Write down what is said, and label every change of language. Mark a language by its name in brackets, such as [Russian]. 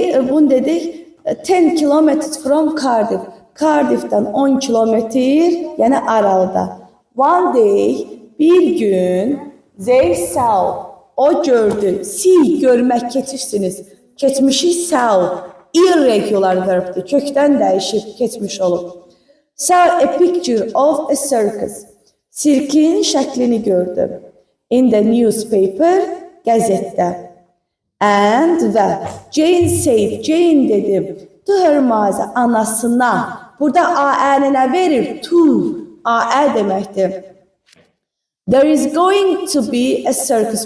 [Azerbaijani] Bunu dedik [English] 10 kilometers from Cardiff. [Azerbaijani] Cardiff'dən 10 kilometr, yəni aralıda. [English] One day, [Azerbaijani] bir gün, [English] they saw, [Azerbaijani] o gördü. See, görmək, keçirsiniz. Keçmişi saw, irregular verbdir. Kökdən dəyişib, keçmiş olub. [English] Saw a picture of a circus. [Azerbaijani] Sirkin şəklini gördü. [English] In the newspaper, [Azerbaijani] qəzetdə. [English] And və Jane said, [Azerbaijani] Jane dedi, [English] to her mother, [Azerbaijani] anasına. Burada a-ənə verir, to, a-ə deməkdir. [English] There is going to be a circus.